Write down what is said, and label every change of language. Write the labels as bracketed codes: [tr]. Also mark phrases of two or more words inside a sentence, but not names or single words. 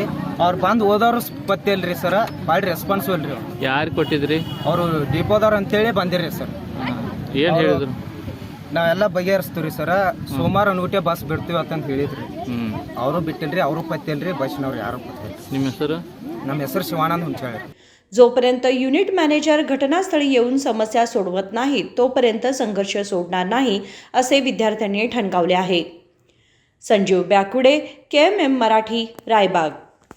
[kn] ಅವ್ರು ಬಂದು ಓದೋರು ಪತ್ತೆ ಇಲ್ರಿ ಸರ್, ಭಾಳ ರೆಸ್ಪಾನ್ಸಿಬಲ್ ರೀ। ಯಾರು ಕೊಟ್ಟಿದ್ರಿ? ಅವರು ಡಿಪೋದವ್ರು ಅಂತೇಳಿ ಬಂದಿರಿ ಸರ್। ಏನು ಹೇಳಿದ್ರು? ನಾವೆಲ್ಲ ಬಗೆಹರಿಸ್ತೀವಿ ಸರ್, ಸೋಮವಾರ ನೂಟೆ ಬಸ್ ಬಿಡ್ತೀವಿ ಅಂತಂತ ಹೇಳಿದ್ರಿ। ಅವರು ಬಿಟ್ಟಿಲ್ರಿ, ಅವರು ಪತ್ತೆ ಇಲ್ರಿ, ಬಸ್ಸಿನವ್ರು ಯಾರು ಪತ್ತೆ। ನಿಮ್ಮ ಹೆಸರು? ನಮ್ಮ ಹೆಸರು ಶಿವಾನಂದ್ ಹುಂಚಾಳೆ। [mr] जोपर्यंत युनिट मॅनेजर घटनास्थळी येऊन समस्या सोडवत नाहीत तोपर्यंत संघर्ष सोडणार नाही, असे विद्यार्थ्यांनी ठणकावले आहे। संजीव बॅकुडे, KMM मराठी, रायबाग।